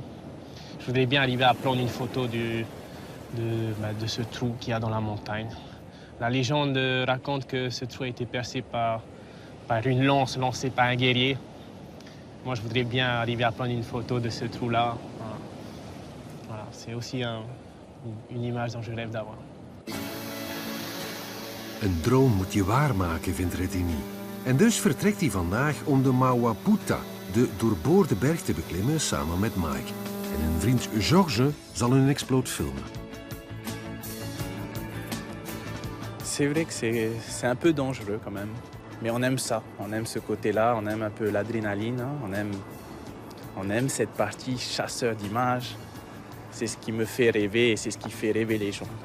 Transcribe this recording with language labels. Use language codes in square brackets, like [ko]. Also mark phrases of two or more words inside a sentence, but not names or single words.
[fr] Je voudrais bien arriver à prendre une photo de ce trou qu'il y a dans la montagne. La légende raconte que ce trou a été percé par une lance lancée par un guerrier. Moi, je voudrais bien arriver à prendre une photo de ce trou-là. Voilà, c'est aussi une image dont je rêve d'avoir. [nl] Een droom moet je waarmaken, vindt Rettini. En dus vertrekt hij vandaag om de Mawaputa, de doorboorde berg, te beklimmen samen met Mike. En hun vriend Georges zal een exploot filmen. [fr] C'est vrai que c'est un peu dangereux quand même. Mais on aime ça, on aime ce côté-là, on aime un peu l'adrénaline, hein, on aime cette partie chasseur d'images. C'est ce qui me fait rêver et c'est ce qui fait rêver les gens.